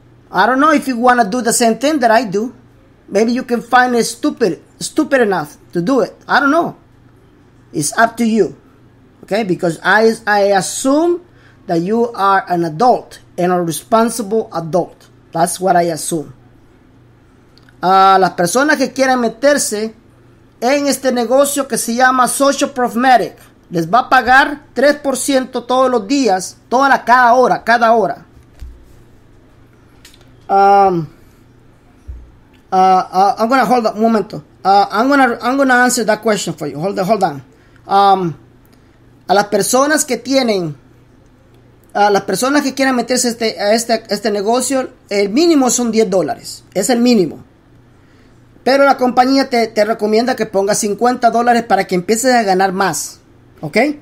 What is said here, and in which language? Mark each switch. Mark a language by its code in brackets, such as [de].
[en] I don't know if you want to do the same thing that I do. Maybe you can find it stupid enough to do it. I don't know. It's up to you. Okay? Because I assume that you are an adult and a responsible adult. That's what I assume. [es] Las personas que quieran meterse en este negocio que se llama Social Prophetic, les va a pagar 3% todos los días, cada hora. [en] I'm gonna hold on [es] un momento. [en] I'm gonna answer that question for you. Hold on. [es] A las personas que quieren meterse a este negocio, el mínimo son $10. Es el mínimo. Pero la compañía te recomienda que pongas $50 para que empieces a ganar más. ¿Ok?